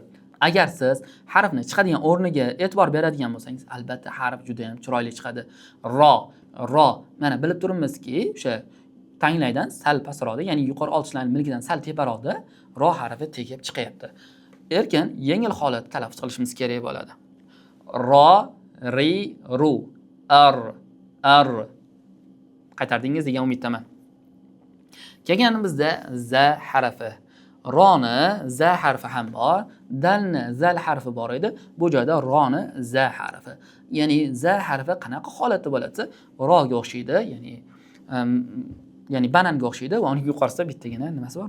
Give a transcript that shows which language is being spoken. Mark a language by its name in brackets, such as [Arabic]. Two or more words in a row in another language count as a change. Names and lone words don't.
[Uzbek] Agar siz harfni chiqadigan o'rniga e'tibor beradigan bo'lsangiz, albatta harf juda ham chiroyli chiqadi. Ro. Mana bilib turibmizki, o'sha tanglaydan sal pastroqda, ya'ni yuqori old tishlarning milkidan sal teparoqda ro harfi tegib chiqyapti. Erkin, yengil holatda talaffuz qilishimiz kerak bo'ladi. Ro, ri, ru. Ar. Qaytardingiz degan umiddaman. Kelganimizda za harfi. Roni za harfi ham bor, dalni zal harfi bor edi. Bu joyda roni za harfi. Ya'ni za harfi qanaqa holatda bo'ladi? Roga o'xshaydi, ya'ni bananga o'xshaydi va uning yuqorisida bittagina nimasi bor?